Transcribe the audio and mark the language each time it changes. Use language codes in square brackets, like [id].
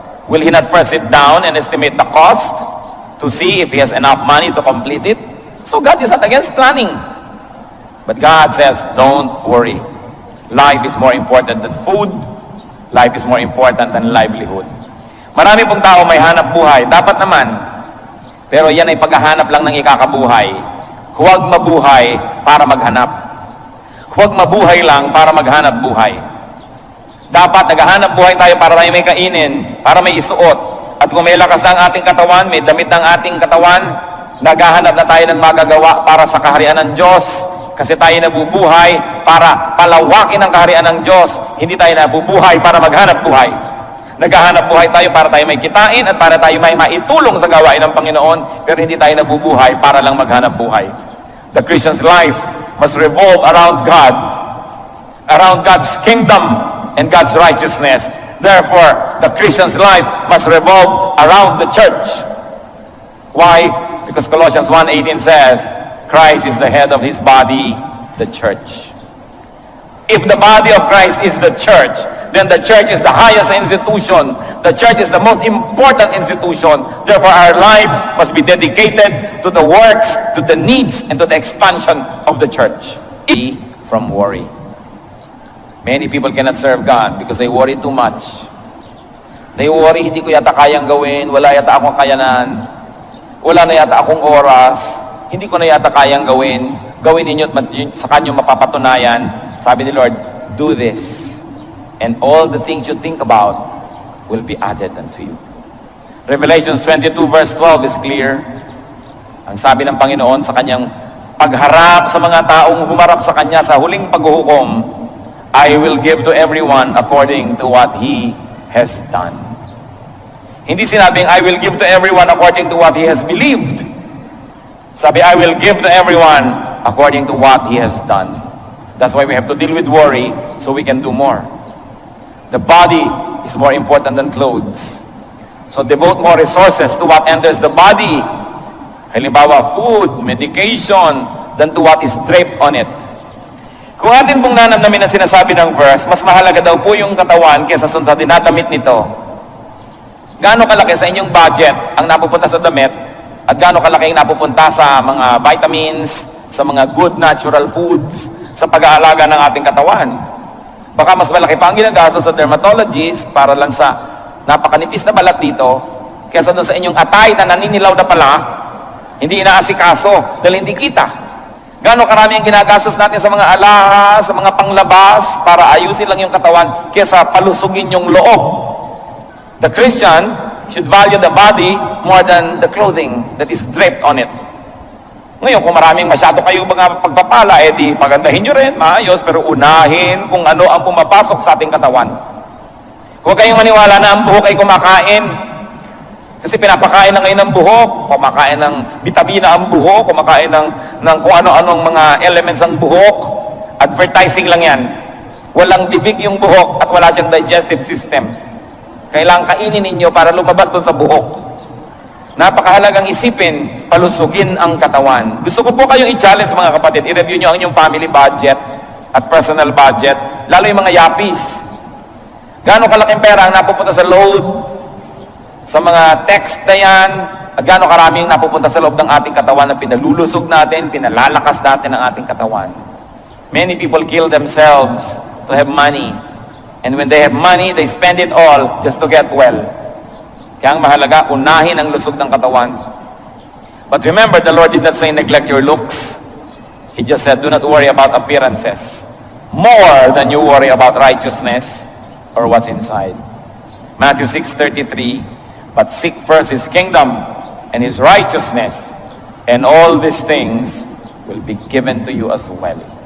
[en] Will he not first sit down and estimate the cost to see if he has enough money to complete it? So God is not against planning. But God says, don't worry. Life is more important than food. Life is more important than livelihood. [tl] Marami pong tao may hanap buhay. Dapat naman. Pero yan ay paghahanap lang ng ikakabuhay. Huwag mabuhay para maghanap. Huwag mabuhay lang para maghanap buhay. Dapat naghahanap buhay tayo para may kainin, para may isuot. At kung may lakas na ang ating katawan, may damit ng ating katawan, naghahanap na tayo ng magagawa para sa kaharian ng Diyos. Kasi tayo nabubuhay para palawakin ang kaharian ng Diyos. Hindi tayo nabubuhay para maghanap buhay. Naghahanap buhay tayo para tayo may kitain at para tayo may maitulong sa gawain ng Panginoon. Pero hindi tayo nabubuhay para lang maghanap buhay. [en] The Christian's life must revolve around God, around God's kingdom and God's righteousness. Therefore, the Christian's life must revolve around the church. Why? Because Colossians 1:18 says, Christ is the head of his body, the church. If the body of Christ is the church, then the church is the highest institution. The church is the most important institution. Therefore, our lives must be dedicated to the works, to the needs, and to the expansion of the church. From worry. Many people cannot serve God because they worry too much. They worry, [tl] hindi ko yata kayang gawin, wala yata akong kayanan, wala na yata akong oras, hindi ko na yata kayang gawin. Gawin ninyo at sa kanyo mapapatunayan. Sabi ni Lord, [en] do this. And all the things you think about will be added unto you. Revelations 22 verse 12 is clear. [tl] Ang sabi ng Panginoon sa kanyang pagharap sa mga taong humarap sa kanya sa huling paghuhukom, [en] I will give to everyone according to what he has done. [tl] Hindi sinabing, [en] I will give to everyone according to what he has believed. [tl] Sabi, [en] I will give to everyone according to what he has done. That's why we have to deal with worry so we can do more. The body is more important than clothes. So devote more resources to what enters the body. Halimbawa, food, medication, than to what is draped on it. [tl] Kung atin pong nanamnamin na sinasabi ng verse, mas mahalaga daw po yung katawan kaysa sa tinatamit nito. Gaano kalaki sa inyong budget ang napupunta sa damit at gaano kalaki ang napupunta sa mga vitamins, sa mga good natural foods, sa pag-aalaga ng ating katawan. Baka mas malaki pa ang ginagasto sa dermatologist para lang sa napakanipis na balat dito kaysa doon sa inyong atay na naninilaw na pala, hindi inaasikaso dahil hindi kita. Gaano karami ang ginagastos natin sa mga alahas, sa mga panglabas para ayusin lang yung katawan kaysa palusugin yung loob. [en] The Christian should value the body more than the clothing that is draped on it. [tl] Ngayon, kung maraming masyado kayong mga pagpapala, di pagandahin nyo rin, maayos, pero unahin kung ano ang pumapasok sa ating katawan. Huwag kayong maniwala na ang buhok ay kumakain. Kasi pinapakain na ngayon ng buhok, kumakain ng bitamina ang buhok, kumakain ng kung ano-anong mga elements ang buhok. Advertising lang yan. Walang bibig yung buhok at wala siyang digestive system. Kailangan kainin ninyo para lumabas doon sa buhok. Napakahalagang isipin, palusugin ang katawan. Gusto ko po kayong i-challenge mga kapatid, i-review nyo ang inyong family budget at personal budget, lalo yung mga yapis. Gaano kalaking pera ang napupunta sa load, sa mga text na yan, at gaano karaming napupunta sa loob ng ating katawan na pinalulusog natin, pinalalakas natin ang ating katawan. [en] Many people kill themselves to have money. And when they have money, they spend it all just to get well. [tl] Kaya ang mahalaga, unahin ang lusog ng katawan. [en] But remember, the Lord did not say neglect your looks. He just said, do not worry about appearances. More than you worry about righteousness or what's inside. Matthew 6:33, but seek first His kingdom and His righteousness, and all these things will be given to you as well.